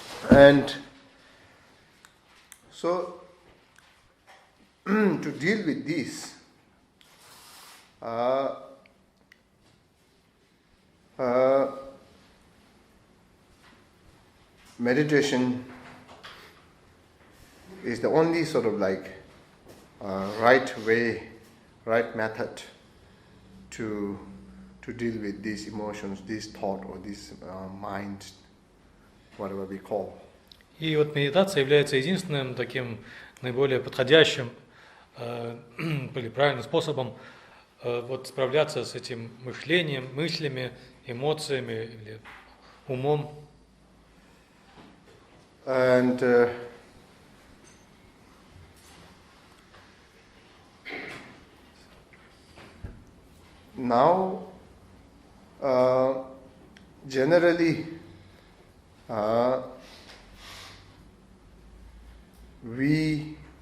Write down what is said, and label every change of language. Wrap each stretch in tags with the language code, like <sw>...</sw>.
<en>And so, to deal with this, meditation is the only sort of like right way, right method to deal with these emotions, this thought or this mind, whatever we call.</en> <ru>И вот медитация является единственным таким наиболее подходящим или правильным способом вот справляться с этим мышлением, мыслями, эмоциями или умом.</ru> <en>And now, generally, we</en>